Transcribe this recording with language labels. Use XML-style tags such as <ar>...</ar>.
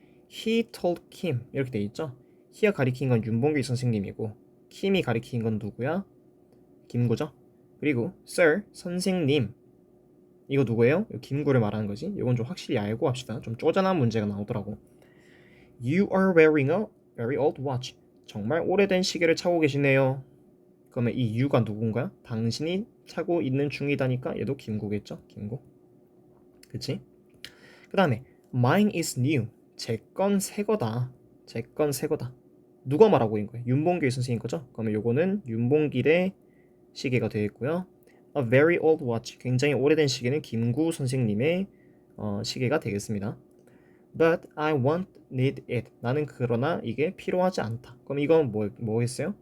<en>He told Kim</en> <ko>이렇게 돼 있죠. he가 가리킨 건 윤봉길 선생님이고 Kim이 가리킨 건 누구야? 김구죠. 그리고 Sir 선생님 이거 누구예요? 김구를 말하는 거지. 이건 좀 확실히 알고 합시다. 좀 쪼잔한 문제가 나오더라고.</ko> <en>You are wearing a very old watch.</en> <ko>정말 오래된 시계를 차고 계시네요. 그러면 이 you가 누군가요? 당신이 차고 있는 중이다니까 얘도 김구겠죠? 김구. 그치? 그 다음에</ko> <en>Mine is new.</en> <ko>제 건 새 거다. 제 건 새 거다. 누가 말하고 있는 거예요? 윤봉길 선생님 거죠? 그러면 요거는 윤봉길의 시계가 되겠고요.</ko> <en>A very old watch.</en> <ko>굉장히 오래된 시계는 김구 선생님의 시계가 되겠습니다.</ko> <en>But I won't need it.</en> <ko>나는 그러나 이게 필요하지 않다. 그럼 이건 뭐겠어요?</ko>